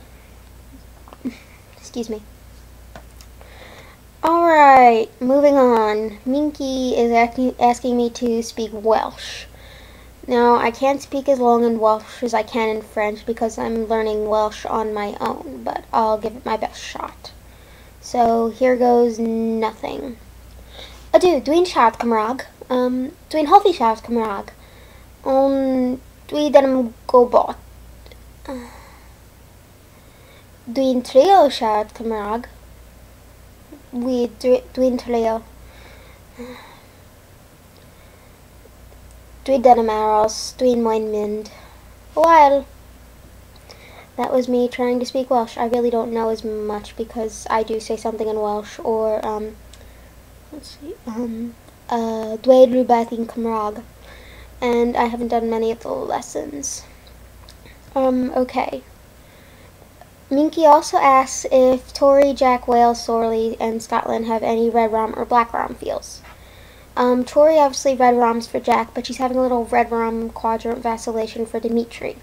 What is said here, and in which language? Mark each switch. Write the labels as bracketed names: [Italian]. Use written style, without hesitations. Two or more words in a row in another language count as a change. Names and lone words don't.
[English] Excuse me. Alright, moving on. Minky is asking me to speak Welsh. Now, I can't speak as long in Welsh as I can in French because I'm learning Welsh on my own, but I'll give it my best shot. So, here goes nothing. [Welsh] Ydw, dwi'n siarad Cymraeg. Dwi'n hoffi siarad Cymraeg. Ond Dwi dem go bort. Dwi'n trio siarad Cymraeg. Dwi'n trio. Dwi ddim aros. Dwi'n moyn mynd. [English] Well, that was me trying to speak Welsh. I really don't know as much because I do say something in Welsh or let's see, [Welsh] dweud rhywbeth in Cymraeg, [English] and I haven't done many of the lessons. Okay. Minky also asks if Tori, Jack, Wales, Sorley, and Scotland have any red rum or black rum feels. Tori obviously red rums for Jack, but she's having a little red rum quadrant vacillation for Dimitri.